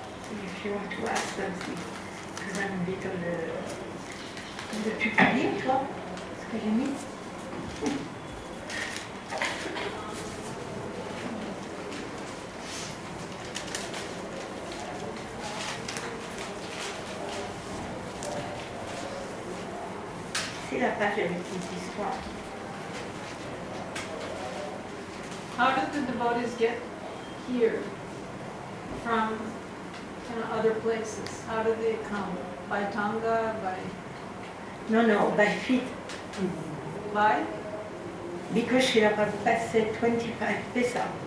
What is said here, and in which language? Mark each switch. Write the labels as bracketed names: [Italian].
[English] If you want to ask something, because I'm a little... [French] Veux-tu lire, toi, ce que j'ai mis? C'est la page avec les histoires. [English] How did the devotees get here from other places? How did they come? By Tanga? By? No, by feet. By? Because Srila Prabhupada said 25 paisa.